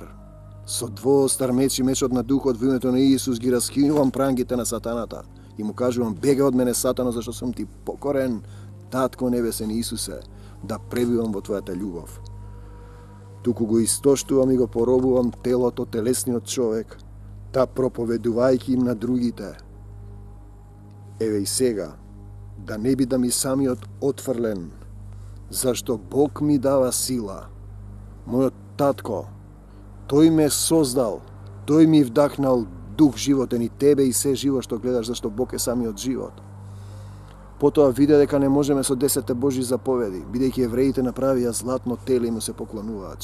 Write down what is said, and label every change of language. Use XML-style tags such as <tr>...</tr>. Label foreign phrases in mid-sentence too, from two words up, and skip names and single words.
<mk>Со двоостар меч и мечот на духот во името на Исус ги раскинувам прангите на сатаната и му кажувам: бега од мене, Сатано, зашто сум ти покорен, Татко небесен Исусе, да пребивам во твојата љубов. Туку го истоштувам и го поробувам телото, телесниот човек, та проповедувајќи им на другите. Еве и сега, да не бидам и самиот отфрлен, Зашто Бог ми дава сила. Мојот татко, тој ме создал, тој ми вдахнал дух животен и тебе и се живо што гледаш, зашто Бог е самиот живот. Потоа виде дека не можеме со 10 Божји заповеди, бидејќи евреите направија златно теле и му се поклонуваат.</mk>